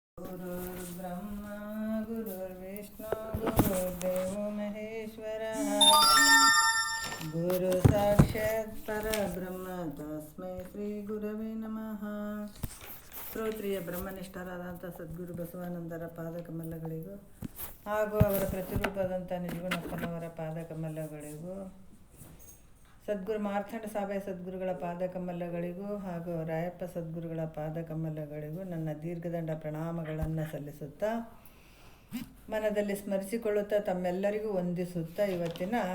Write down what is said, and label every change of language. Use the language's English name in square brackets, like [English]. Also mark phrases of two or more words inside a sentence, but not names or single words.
[Sanskrit] गुरुर्ब्रह्मा गुरुर्विष्णु गुरुर्देवो महेश्वरः गुरु साक्षात् परब्रह्म तस्मै ಶ್ರೀ ಗುರವೇ ನಮಃ. [Kannada] ಶ್ರೋತ್ರಿಯ ಬ್ರಹ್ಮನಿಷ್ಠರಾದಂಥ ಸದ್ಗುರು ಬಸವಾನಂದರ ಪಾದಕಮಲಗಳಿಗೂ ಹಾಗೂ ಅವರ ಪ್ರತಿರೂಪದಂಥ ನಿಜಗುಣಪ್ಪನವರ ಪಾದಕಮಲಗಳಿಗೂ, ಸದ್ಗುರು ಮಾರ್ಥಂಡ ಸಾಬೆ ಸದ್ಗುರುಗಳ ಪಾದಕಮಲಗಳಿಗೂ ಹಾಗೂ ರಾಯಪ್ಪ ಸದ್ಗುರುಗಳ ಪಾದಕಮಲಗಳಿಗೂ ನನ್ನ ದೀರ್ಘದಂಡ ಪ್ರಣಾಮಗಳನ್ನು ಸಲ್ಲಿಸುತ್ತಾ, ಮನದಲ್ಲಿ ಸ್ಮರಿಸಿಕೊಳ್ಳುತ್ತಾ, ತಮ್ಮೆಲ್ಲರಿಗೂ ವಂದಿಸುತ್ತಾ, ಇವತ್ತಿನ